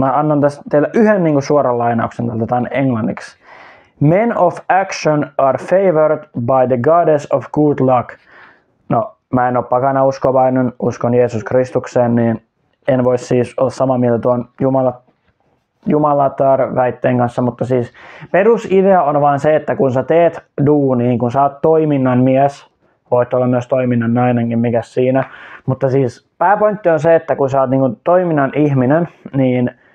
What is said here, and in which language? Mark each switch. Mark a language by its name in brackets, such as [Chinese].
[Finnish] Mä annan tästä teille yhden niin kuin suoran lainauksen, tältä on englanniksi. [English] Men of action are favored by the goddess of good luck. [Finnish] No, mä en ole pakana uskovainen, uskon Jeesus Kristukseen, niin en voi siis olla samaa mieltä tuon Jumalatar-väitteen kanssa, mutta siis perusidea on vaan se, että kun sä teet duunia, kun sä oot toiminnan mies, voit olla myös toiminnan nainenkin, mikä siinä, mutta siis pääpointti on se, että kun sä oot niin kuin toiminnan ihminen, niin